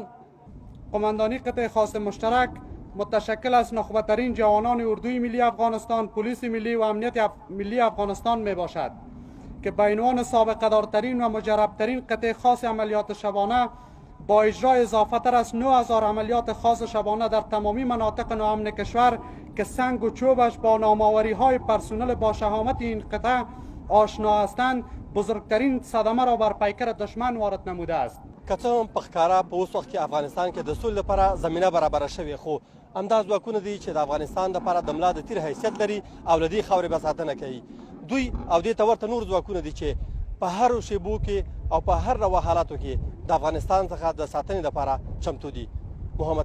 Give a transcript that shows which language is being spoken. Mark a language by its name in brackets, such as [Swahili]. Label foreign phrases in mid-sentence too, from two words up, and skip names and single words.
[Persian] قماندانی قطع خاص مشترک متشکل از نخبه‌ترین جوانان اردوی ملی افغانستان، پلیس ملی و امنیت ملی افغانستان می باشد که به عنوان سابقه دارترین و مجربترین قطع خاص عملیات شبانه با اجرای اضافه تر از 9000 عملیات خاص شبانه در تمامی مناطق ناامن کشور که سنگ و چوبش با نامآوری های پرسنل با شهامت این قطعه آشنا هستند بزرگترین صدمه را بر پیکر دشمن وارد نموده است. [Pashto] که څه هم په ښکاره په اوس وخت کې افغانستان کې د سولې لپاره زمینه برابره شوې، خو همدا ځواکونه دي چې د افغانستان لپاره د ملا د تیر حیثیت لري او له دې خاورې به ساتنه کوي. دوی او دې ته ورته نور ځواکونه دي چې په هر شیبو کې او په هر ډول حالاتو کې د افغانستان څخه د ساتنې لپاره چمتو دي.